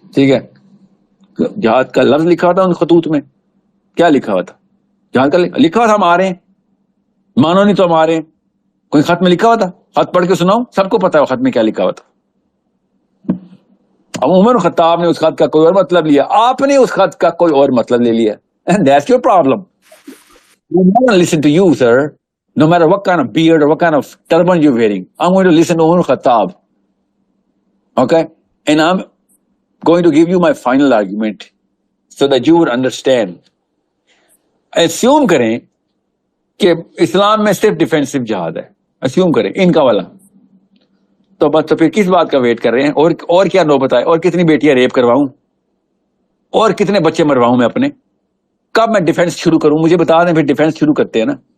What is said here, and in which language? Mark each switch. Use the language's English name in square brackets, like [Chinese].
[Urdu] ٹھیک ہے، جہاد کا لفظ لکھا تھا ان خطوط میں، کیا لکھا ہوا تھا؟ جہاد کا لکھا ہوا تھا، ہم آ رہے ہیں، مانو نہیں تو ہم آ رہے ہیں. کوئی خط میں لکھا ہوا تھا؟ خط پڑھ کے سناؤ، سب کو پتا ہے خط میں کیا لکھا ہوا تھا. اب عمر خطاب نے اس خط کا کوئی اور مطلب لیا، آپ نے اس خط کا کوئی اور مطلب لے لیا. [English] And that's your problem. I'm not going to listen to you, sir. No matter what kind of beard or what kind of turban you're wearing, I'm going to listen to Umar Khattab. Okay? And I'm going to give you my final argument so that you would understand. [Urdu] Assume کریں کہ اسلام میں صرف defensive جہاد ہے، assume کریں ان کا والا، تو بس تو پھر کس بات کا ویٹ کر رہے ہیں؟ اور کیا نوبت آئے؟ اور کتنی بیٹیاں ریپ کرواؤں؟ اور کتنے بچے مرواؤں میں اپنے؟ کب میں ڈیفینس شروع کروں؟ مجھے بتا دیں، پھر ڈیفینس شروع کرتے ہیں نا.